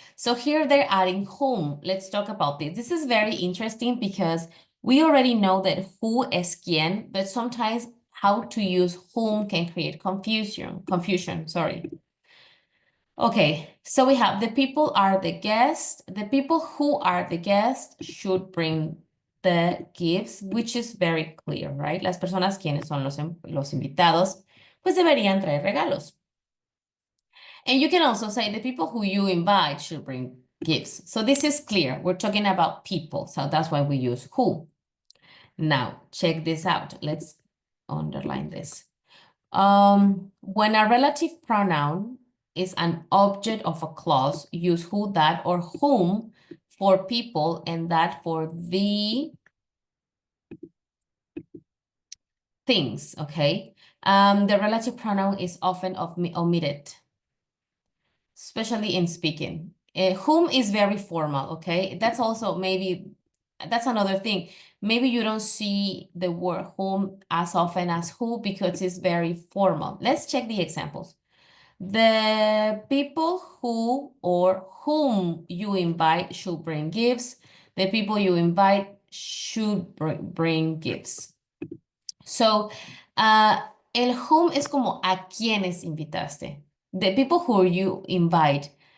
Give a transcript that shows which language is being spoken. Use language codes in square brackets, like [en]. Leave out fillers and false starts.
[en] So here they're adding whom. Let's talk about this. This is very interesting because we already know that who is quién, but sometimes how to use whom can create confusion, sorry. Okay, so we have the people are the guests. The people who are the guests should bring the gifts, which is very clear, right? [es] Las personas quienes son los invitados, pues deberían traer regalos. [en] And you can also say the people who you invite should bring gifts. So this is clear. We're talking about people, so that's why we use who. Now, check this out. Let's underline this. When a relative pronoun is an object of a clause, use who, that, or whom for people and that for the things, okay? The relative pronoun is often omitted, especially in speaking. Whom is very formal, okay? That's also that's another thing. Maybe you don't see the word whom as often as who because it's very formal. Let's check the examples. The people who or whom you invite should bring gifts. The people you invite should bring gifts. [es] So, el whom es como a quienes invitaste. [en] The people who you invite.